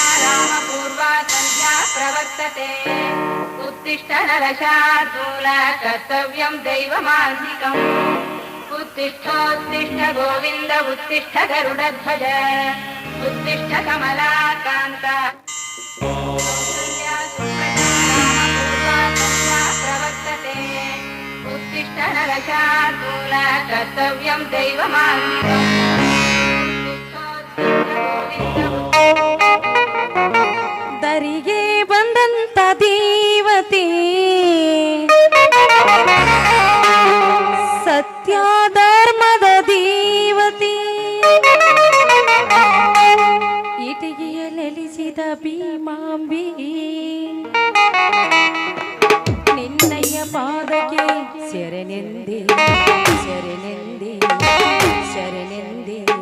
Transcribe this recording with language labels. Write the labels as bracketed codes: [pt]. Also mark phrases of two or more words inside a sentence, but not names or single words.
[sa] रामपूर्वा सन्ध्या प्रवर्तते उत्तिष्ठ नरशार्दूला कर्तव्यं दैवमार्गिकम् उत्तिष्ठोत्तिष्ठ गोविन्द उत्तिष्ठ गरुडध्वज उत्तिष्ठ कमलाकान्ता प्रवर्तते उत्तिष्ठ नरशार्दूला कर्तव्यं दैवमार्गिकम् [kn] ದರಿಗೆ ಬಂದಂತ ದೇವತೆ ಸತ್ಯ ಧರ್ಮದ ದೇವತೆ ಇಟಿಗೆಯ ನೆಲೆಸಿದ ಭೀಮಾಂಬಿ ನಿನ್ನಯ್ಯ ಪಾದಕ್ಕೆ ಶರಣೆಂದೆ ಶರಣೆಂದೆ ಶರಣೆಂದೆ